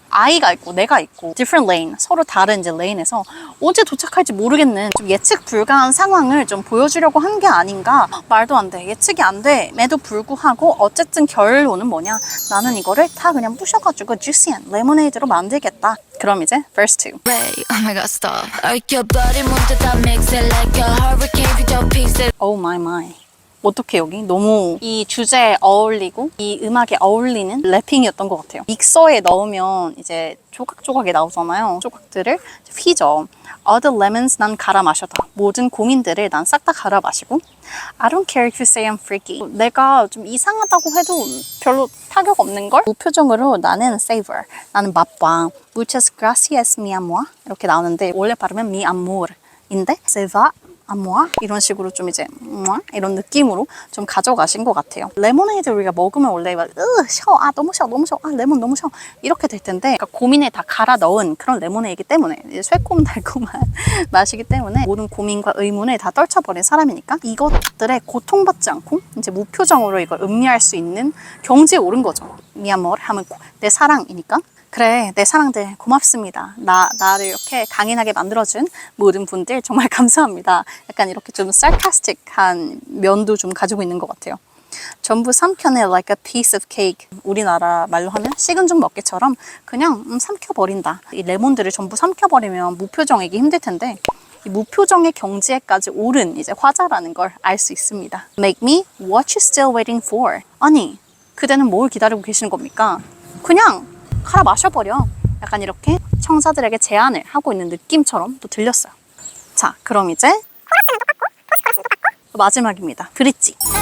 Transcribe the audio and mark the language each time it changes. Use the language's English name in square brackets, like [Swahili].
[Korean] I가 있고 내가 있고 [English] different lane, [Korean] 서로 다른 이제 레인에서 언제 도착할지 모르겠는 좀 예측 불가한 상황을 좀 보여주려고 한 게 아닌가. 말도 안 돼. 예측이 안 됨에도 불구하고 어쨌든 결론은 뭐냐. 나는 이거를 다 그냥 부셔가지고 juicy한 레모네이드로 만들겠다. 그럼 이제 verse 2. [English] Wait, oh my god, stop. [Korean] 얼껴버린 문제 다 [English] mix it like a hurricane. [Korean] 휘저 [English] piece it. Oh my my. [Korean] 어떻게 여기 너무 이 주제에 어울리고 이 음악에 어울리는 래핑이었던 것 같아요. 믹서에 넣으면 이제 조각조각이 나오잖아요. 조각들을 휘저. [English] All the lemons [Korean] 난 갈아 마셔다. 모든 고민들을 난 싹 다 갈아 마시고 [English] I don't care if you say I'm freaky. [Korean] 내가 좀 이상하다고 해도 별로 타격 없는 걸 무표정으로 나는 savor. 나는 맛봐. [Spanish] Muchas gracias mi amor. [Korean] 이렇게 나오는데 원래 발음은 [Spanish] mi amor [Korean] 인데 se va 아모아 이런 식으로 좀 이제 이런 느낌으로 좀 가져가신 것 같아요. 레모네이드 우리가 먹으면 원래 막 너무 셔 레몬 너무 셔 이렇게 될 텐데 그러니까 고민에 다 갈아 넣은 그런 레모네이기 때문에 이제 새콤달콤한 맛이기 때문에 모든 고민과 의문을 다 떨쳐버린 사람이니까 이것들에 고통받지 않고 이제 무표정으로 이걸 음미할 수 있는 경지에 오른 거죠. 미아모르 하면 내 사랑이니까. 그래, 내 사랑들 고맙습니다. 나를 이렇게 강인하게 만들어준 모든 분들 정말 감사합니다. 약간 이렇게 좀 sarcastic한 면도 좀 가지고 있는 것 같아요. 전부 삼켜내 [English] like a piece of cake. [Korean] 우리나라 말로 하면 식은 죽 먹기처럼 그냥 삼켜버린다. 이 레몬들을 전부 삼켜버리면 무표정이기 힘들 텐데 이 무표정의 경지에까지 오른 이제 화자라는 걸 알 수 있습니다. [English] Make me what you still waiting for. [Korean] 아니, 그대는 뭘 기다리고 계시는 겁니까? 그냥 갈아 마셔버려. 약간 이렇게 청자들에게 제안을 하고 있는 느낌처럼 또 들렸어요. 자, 그럼 이제 코러스는 똑같고 포스트 코러스는 똑같고 마지막입니다. 브릿지.